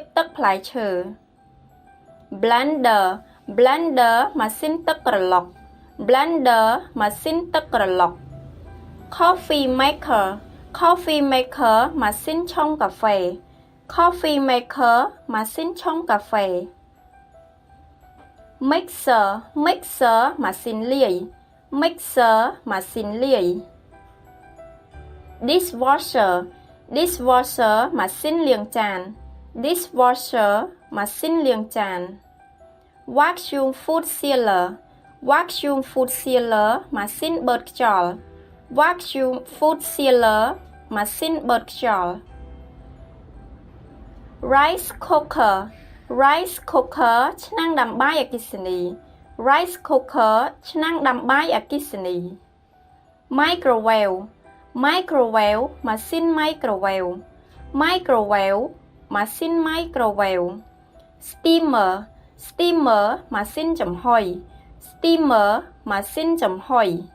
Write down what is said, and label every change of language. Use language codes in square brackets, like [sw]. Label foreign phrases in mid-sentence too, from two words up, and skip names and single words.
[km] ទឹកផ្លែឈើ Blender ម៉ាស៊ីនទឹកក្រឡុក Blender ម៉ាស៊ីនទឹកក្រឡុក [en] Coffee maker [km] ម៉ាស៊ីនឆុងកាហ្វេ [en] Coffee maker [km] ម៉ាស៊ីនឆុងកាហ្វេ Mixer ម៉ាស៊ីនលាយ Mixer ម៉ាស៊ីនលាយ Dishwasher ម៉ាស៊ីនលាងចាន Dishwasher ម៉ាស៊ីនលាងចាន [en] Vacuum food sealer [km] ម៉ាស៊ីនបឺតខ្យល់ [en] Vacuum food sealer [km] ម៉ាស៊ីនបឺតខ្យល់ [en] Rice cooker [km] ឆ្នាំងដាំបាយអគ្គិសនី [en] Rice cooker [km] ឆ្នាំងដាំបាយអគ្គិសនី Microwave ម៉ាស៊ីន Microwave ម៉ាស៊ីន [en] Microwave Steamer [km] ម៉ាស៊ីនចំហុយ Steamer ម៉ាស៊ីនចំហុយ